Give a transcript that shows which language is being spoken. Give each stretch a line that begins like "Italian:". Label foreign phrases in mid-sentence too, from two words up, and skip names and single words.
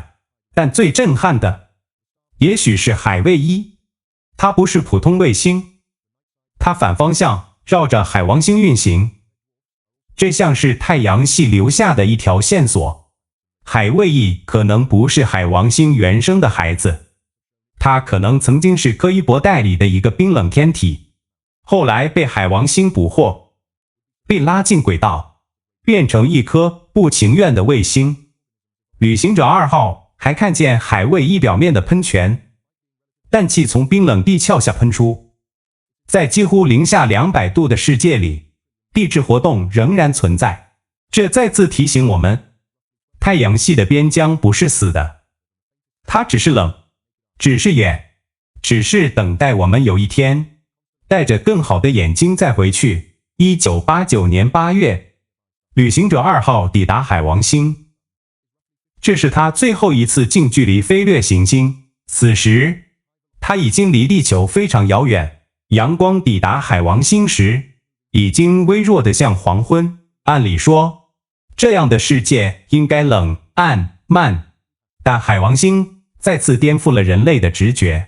Chinese: 但最震撼的也許是海衛一，它不是普通衛星，它反方向繞着海王星運行。這像是太陽系留下的一條線索。海衛一可能不是海王星原生的孩子，它可能曾經是柯伊伯帶裡的一個冰冷天體，後來被海王星捕獲，被拉進軌道，變成一顆不情願的衛星。旅行者2號還看見海衛一表面的噴泉，氮氣從冰冷地壳下噴出。在幾乎零下200度的世界裡，地質活動仍然存在。這再次提醒我們，太陽系的邊疆不是死的，它只是冷，只是遠，只是等待我們有一天帶着更好的眼睛再回去。1989年8月，旅行者2號抵達海王星。這是他最後一次近距離飛掠行星，此時他已經離地球非常遙遠。陽光抵達海王星時，已經微弱得像黃昏。按理說，這樣的世界應該冷、暗、慢，但海王星再次顛覆了人類的直覺。